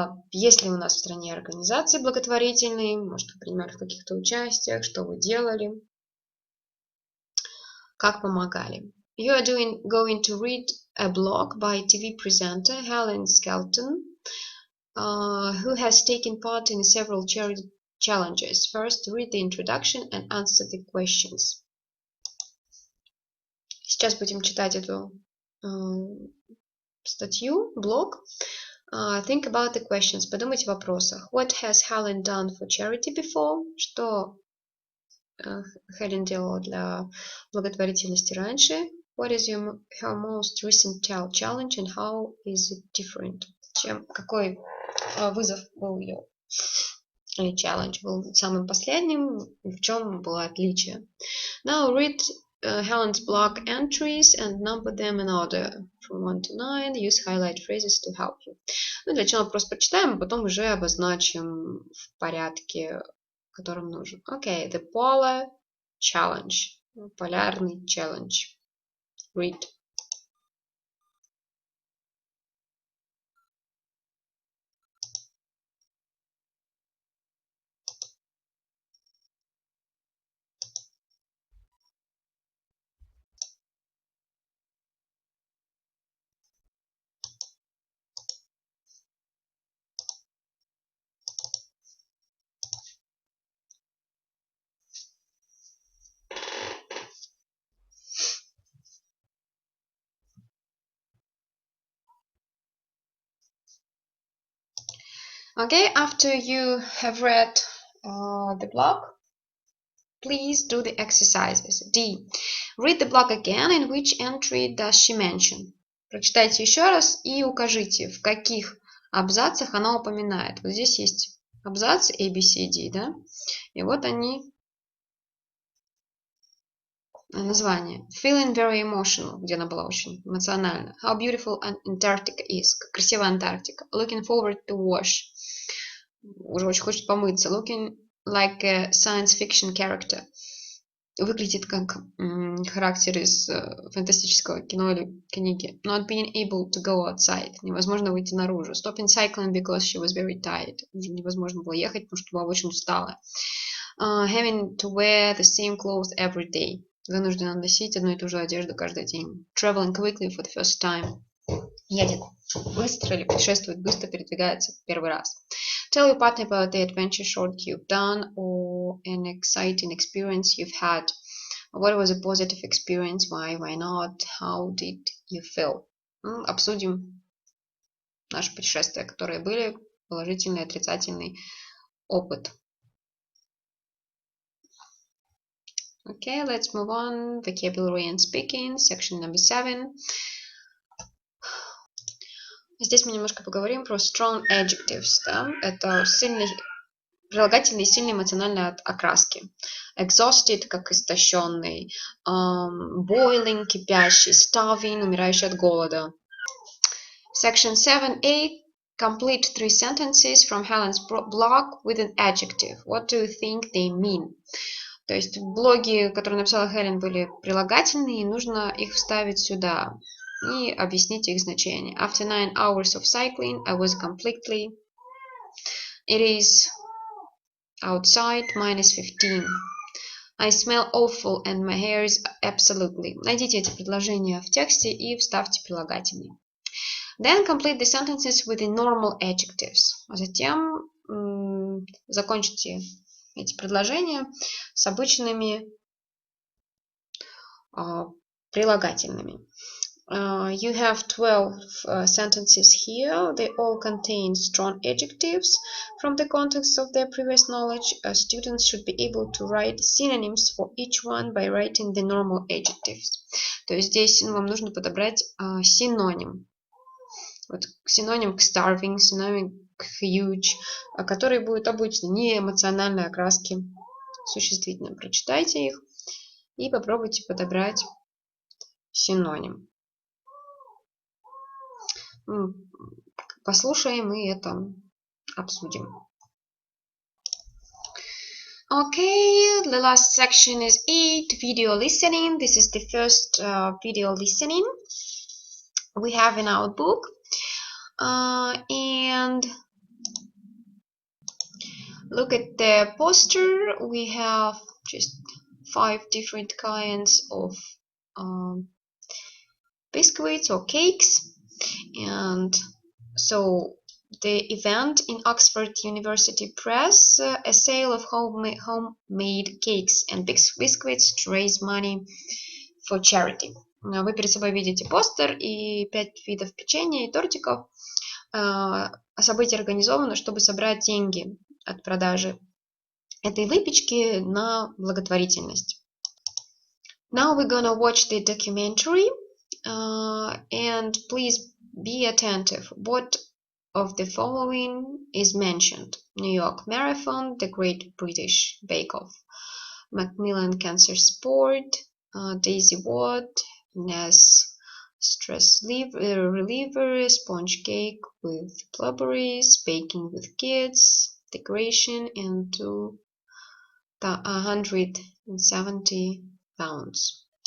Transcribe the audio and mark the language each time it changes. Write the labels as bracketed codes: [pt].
[ru] Есть ли у нас в стране организации благотворительные? Может, вы принимали в каких-то участиях? Что вы делали? Как помогали? [en] You are going to read a blog by TV presenter Helen Skelton, who has taken part in several charity challenges. First, read the introduction and answer the questions. [ru] Сейчас будем читать эту статью, блог. [en] Think about the questions. [ru] Подумайте о вопросах. [en] What has Helen done for charity before? [ru] Что Хелен делала для благотворительности раньше? [en] What is her most recent challenge and how is it different? [ru] Какой вызов был ее? Или challenge был самым последним? В чем было отличие? [en] Now read Helen's blog entries and number them in order from 1 to 9. Use highlight phrases to help you. [ru] Ну, для начала просто прочитаем, а потом уже обозначим в порядке, которым нужен. [en] Okay, the polar challenge. [ru] Полярный challenge. [en] Read. Okay, after you have read the blog, please do the exercises. D. Read the blog again. In which entry does she mention? [ru] Прочитайте еще раз и укажите, в каких абзацах она упоминает. Вот здесь есть абзацы A, B, C, D, да? И вот они, название. [en] Feeling very emotional, [ru] где она была очень эмоциональна. [en] How beautiful Antarctica is. [ru] Как красивая Антарктика. [en] Looking forward to wash. [ru] Уже очень хочет помыться. [en] Looking like a science fiction character. [ru] Выглядит как характер из фантастического кино или книги. [en] Not being able to go outside. [ru] Невозможно выйти наружу. [en] Stopping cycling because she was very tired. [ru] Уже невозможно было ехать, потому что была очень устала. [en] Having to wear the same clothes every day. [ru] Вынуждена носить одну и ту же одежду каждый день. [en] Traveling quickly for the first time. [ru] Едет быстро или путешествует быстро, передвигается в первый раз. [en] Tell your partner about the adventure short you've done or an exciting experience you've had. What was a positive experience? Why not? How did you feel? [ru] Обсудим наши путешествия, которые были, положительный, отрицательный опыт. [en] Okay, let's move on. Vocabulary and speaking, section number 7. [ru] Здесь мы немножко поговорим про strong adjectives. Да? Это прилагательные сильной эмоциональной окраски. Exhausted, как истощенный. Boiling, кипящий. Starving, умирающий от голода. [en] Section 7a. Complete 3 sentences from Helen's blog with an adjective. What do you think they mean? [ru] То есть блоги, которые написала Хелен, были прилагательные, и нужно их вставить сюда и объяснить их значение. [en] After 9 hours of cycling, I was completely... It is outside -15. I smell awful and my hair is absolutely. [ru] Найдите эти предложения в тексте и вставьте прилагательные. [en] Then complete the sentences with the normal adjectives. [ru] Затем закончите эти предложения с обычными прилагательными. [en] You have 12 sentences here. They all contain strong adjectives. From the context of their previous knowledge, students should be able to write synonyms for each one by writing the normal adjectives. [ru] То есть здесь вам нужно подобрать синоним. Вот, синоним к starving, синоним к huge, который будет обычно не эмоциональной окраски существительным. Прочитайте их и попробуйте подобрать синоним. Послушаем и это обсудим. [en] Okay, the last section is 8, video listening. This is the first video listening we have in our book. And look at the poster. We have just 5 different kinds of biscuits or cakes. And so the event in Oxford University Press, a sale of homemade cakes and biscuits to raise money for charity. [ru] Вы перед собой видите постер и 5 видов печенья и тортиков. Событие организовано, чтобы собрать деньги от продажи этой выпечки на благотворительность. [en] Now we're gonna watch the documentary, and please be attentive. What of the following is mentioned? New York Marathon, the Great British Bake Off, Macmillan Cancer Sport, Daisy Watt, Ness Stress Reliever, Sponge Cake with Blueberries, Baking with Kids, Decoration, and 170 pounds.